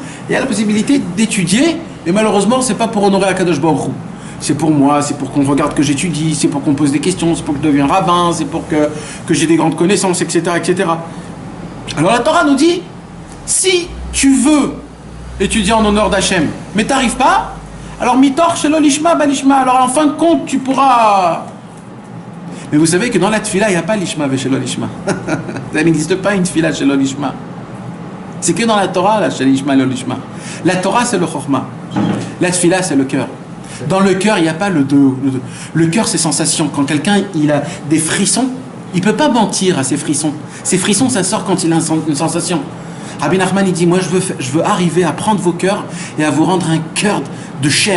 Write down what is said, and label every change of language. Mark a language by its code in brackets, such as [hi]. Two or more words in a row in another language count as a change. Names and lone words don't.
[fr] Il y a la possibilité d'étudier, mais malheureusement, c'est pas pour honorer [he] הקדוש ברוך הוא. [fr] C'est pour moi, c'est pour qu'on regarde que j'étudie, c'est pour qu'on pose des questions, c'est pour que je devienne rabbin, c'est pour que j'ai des grandes connaissances, etc., etc. Alors la Torah nous dit, si tu veux étudier en honneur d'Hachem, mais t'arrives pas, alors [he] מתוך שלא לשמה בא לשמה, [fr] alors en fin de compte tu pourras... Mais vous savez que dans la tfila, il n'y a pas [he] לשמה ו שלא לשמה. [fr] Ça n'existe pas une [he] תפילה שלא לשמה. [fr] C'est que dans la Torah, la [he] שלא לשמה, לא לשמה. [fr] La Torah, c'est le chorma. La tfila, c'est le cœur. Dans le cœur, il n'y a pas le deux. Le cœur, c'est sensation. Quand quelqu'un il a des frissons, il ne peut pas mentir à ses frissons. Ces frissons, ça sort quand il a une sensation. Rabbi Nachman, il dit, moi, je veux arriver à prendre vos cœurs et à vous rendre un cœur de chair.